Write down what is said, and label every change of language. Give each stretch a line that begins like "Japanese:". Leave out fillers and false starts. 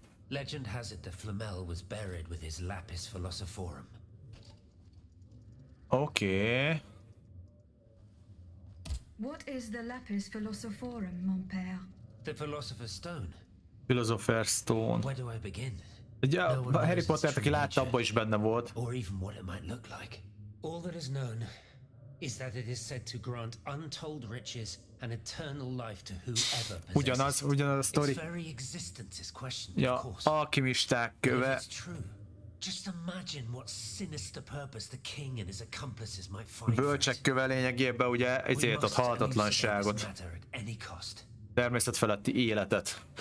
English: Legend has it that Flamel was buried with his lapis philosophorum. Okay. What is the lapis philosophorum, mon père? The Philosopher's Stone. Philosopher's Stone. Where do I begin?
Hungarian: Ugye a Harry Pottert, aki látta, abban is benne volt.
English: Or even what it might look like. All that is known is that it is said to grant untold riches and eternal life to whoever possesses it.
Hungarian: Ugyanaz a sztori.
English: Its very existence is questioned,
Hungarian: Ja,
English: of course.
Hungarian: alkimisták köve.
English: If it's true, just imagine what sinister purpose the king and his accomplices might find.
Hungarian: Bölcsek köve lényegében ugye ezért ad halhatatlanságot. Természet feletti életet.